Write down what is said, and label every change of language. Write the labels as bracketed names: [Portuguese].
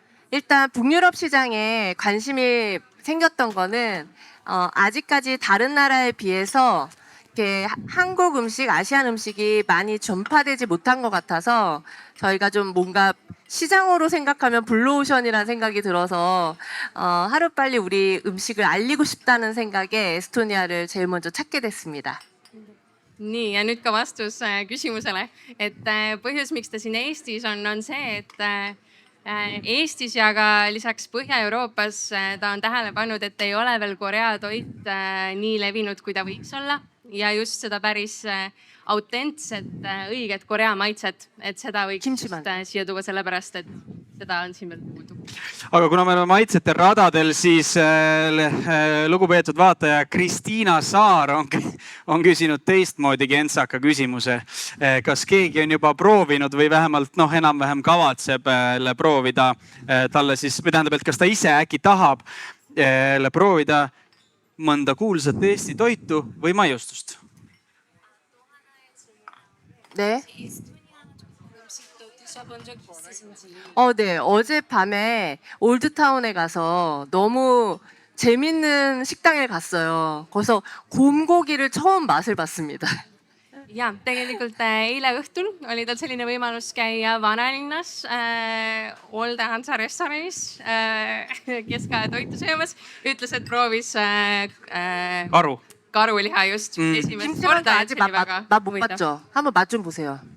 [Korean] 일단 북유럽 시장에 관심이 생겼던 거는 아직까지 다른 나라에 비해서 이렇게 한국 음식, 아시안 음식이 많이 전파되지 못한 것 같아서 저희가 좀 뭔가 시장으로 생각하면 블루오션이라는 생각이 들어서 하루빨리 우리 음식을 알리고 싶다는 생각에 에스토니아를 제일 먼저 찾게 됐습니다. [Estonian] nii, ja nüüd ka vastus küsimusele, et põhjus, miks ta siin Eestis on see, et Eestis ja ka lisaks Põhja-Euroopas ta on tähele pannud, et ei ole veel Korea toit nii levinud, kui ta võiks olla ja just seda päris autentset, õiget Korea maitset, et seda võiks [Korean] Kimchimandu. [Estonian] just siia tuua sellepärast, et seda on siin veel puudu. aga kuna me oleme maitsete radadel, siis lugupeetud vaataja Kristiina Saar on küsinud teistmoodi kentsaka küsimuse. Kas keegi on juba proovinud või vähemalt enam-vähem kavatseb proovida talle siis, või tähendab, et kas ta ise äkki tahab proovida mõnda kuulsat Eesti toitu või maiustust? [Korean] 네. 에스토니아 음식도 드실 드셔본 적 있으신지. 네. 어젯밤에 올드타운에 가서 너무 재밌는 식당에 갔어요. 거기서 곰고기를 처음 맛을 봤습니다. [Estonian] ja tegelikult eile õhtul oli tal selline võimalus käia vanalinnas Old Hansa restoranis keskajatoitu söömas. Ütles, et proovis karu. karuliha just esimest [Korean] 김치만두 [Estonian] korda. [Korean] 아직 맛못 봤죠? 한번 맛 좀 보세요.